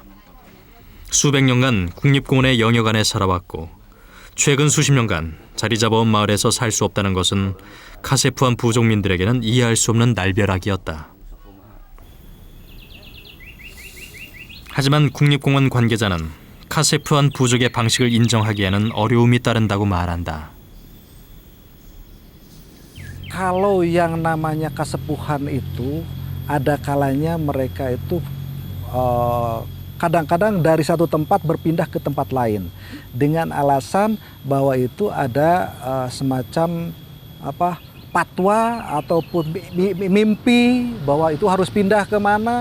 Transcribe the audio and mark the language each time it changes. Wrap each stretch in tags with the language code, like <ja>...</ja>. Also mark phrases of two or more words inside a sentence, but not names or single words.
<ko>수백 년간 국립공원의 영역 안에 살아왔고 최근 수십 년간 자리 잡아온 마을에서 살 수 없다는 것은 카세프안 부족민들에게는 이해할 수 없는 날벼락이었다. 하지만 국립공원 관계자는 카세프안 부족의 방식을 인정하기에는 어려움이 따른다고 말한다.</ko> <id>Kalau yang namanya kasepuhan itu ada kalanya mereka itu kadang-kadang dari satu tempat berpindah ke tempat lain dengan alasan bahwa itu ada semacam fatwa ataupun mimpi bahwa itu harus pindah kemana.</id>